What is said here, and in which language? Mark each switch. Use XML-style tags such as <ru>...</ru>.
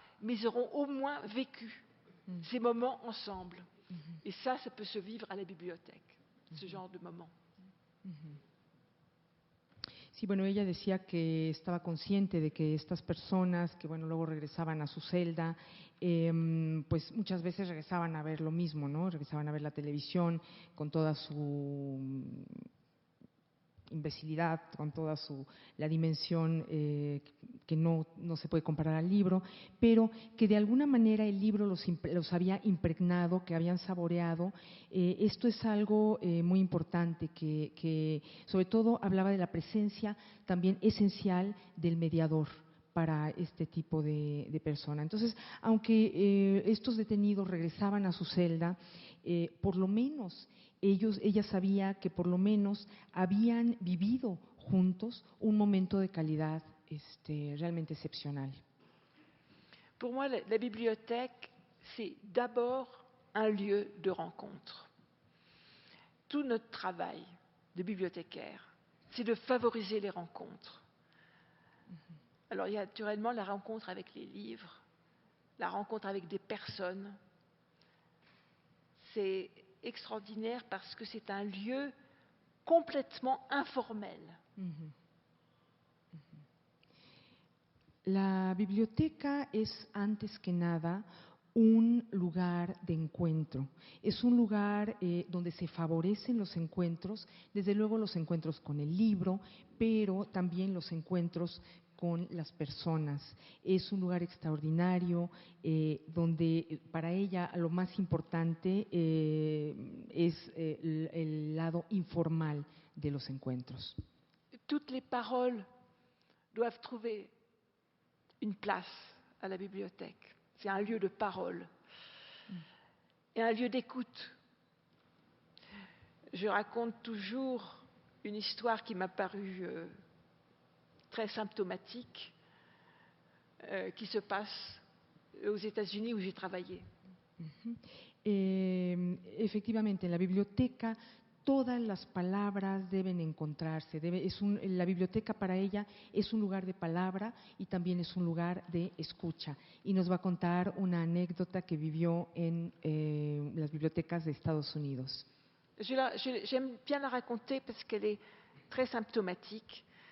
<fr>Mais ils auront au moins vécu ces moments ensemble. Et ça peut se vivre à la bibliothèque, ce genre de moment.</fr> <es>Sí, bueno, ella decía que estaba consciente de que estas personas que, bueno, luego regresaban a su celda, pues muchas veces regresaban a ver lo mismo, ¿no? Regresaban a ver la televisión con toda su imbecilidad, con toda la dimensión que no se puede comparar al libro, pero que de alguna manera el libro los había impregnado, que habían saboreado. Esto es algo muy importante, que sobre todo hablaba de la presencia también esencial del mediador para este tipo de persona. Entonces, aunque estos detenidos regresaban a su celda, por lo menos ella sabía que por lo menos habían vivido juntos un momento de calidad realmente excepcional.</es> <fr>Pour moi, la bibliothèque, c'est d'abord un lieu de rencontre. Tout notre travail de bibliothécaire, c'est de favoriser les rencontres. Alors, il y a naturellement la rencontre avec les livres, la rencontre avec des personnes. C'est extraordinaire parce que c'est un lieu complètement informel.</fr> <es>La biblioteca es antes que nada un lugar de encuentro, es un lugar donde se favorecen los encuentros, desde luego los encuentros con el libro, pero también los encuentros con las personas. Es un lugar extraordinario donde para ella lo más importante es el lado informal de los encuentros.</es> <fr>Toutes les paroles doivent trouver une place à la bibliothèque. C'est un lieu de parole et un lieu d'écoute. Je raconte toujours une histoire qui m'a paru très symptomatique, qui se passe aux États-Unis où j'ai travaillé.</fr> <es>Efectivamente, en la biblioteca todas las palabras deben encontrarse. La biblioteca para ella es un lugar de palabra y también es un lugar de escucha. Y nos va a contar una anécdota que vivió en las bibliotecas de Estados Unidos.</es> <fr>J'aime bien la raconter parce qu'elle est très symptomatique.</fr>